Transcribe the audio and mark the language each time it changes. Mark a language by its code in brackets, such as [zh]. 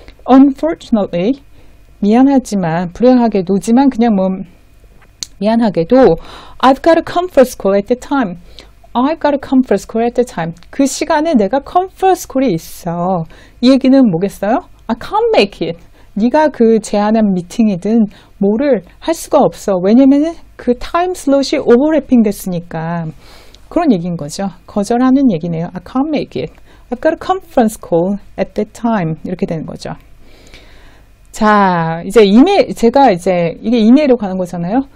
[en] unfortunately [ko] 미안하지만 불행하게도지만 그냥 뭐 미안하게도 [en] I've got a conference call at the time. I've got a conference call at the time. [ko] 그 시간에 내가 conference call이 있어. 이 얘기는 뭐겠어요? [en] I can't make it. [ko] 네가 그 제안한 미팅이든 뭐를 할 수가 없어. 왜냐면은 그 타임 슬롯이 오버래핑 됐으니까. 그런 얘기인 거죠. 거절하는 얘기네요. [en] I can't make it. I've got a conference call at that time. [ko] 이렇게 되는 거죠. 자, 이제 제가 이제 이게 이메일로 가는 거잖아요.